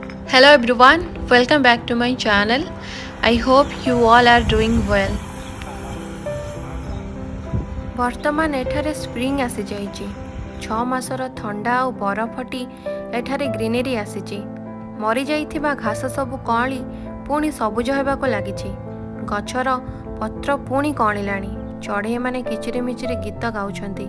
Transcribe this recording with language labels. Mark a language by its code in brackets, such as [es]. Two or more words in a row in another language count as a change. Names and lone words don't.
[en] Hello everyone, welcome back to my channel. I hope you all are doing well. [or] ବର୍ତ୍ତମାନ ଏଠାରେ ସ୍ପ୍ରିଙ୍ଗ ଆସିଯାଇଛି। 6 ମାସର ଥଣ୍ଡା ଆଉ ବରଫଟି ଏଠାରେ ଗ୍ରୀନେରୀ ଆସିଛି। ମରିଯାଇଥିବା ଘାସ ସବୁ କଅଁଳି ପୁଣି ସବୁଜ ହେବାକୁ ଲାଗିଛି। ଗଛର ପତ୍ର ପୁଣି କଅଁଳିଲାଣି। ଚଢ଼େଇମାନେ କିଚିରି ମିଚିରି ଗୀତ ଗାଉଛନ୍ତି।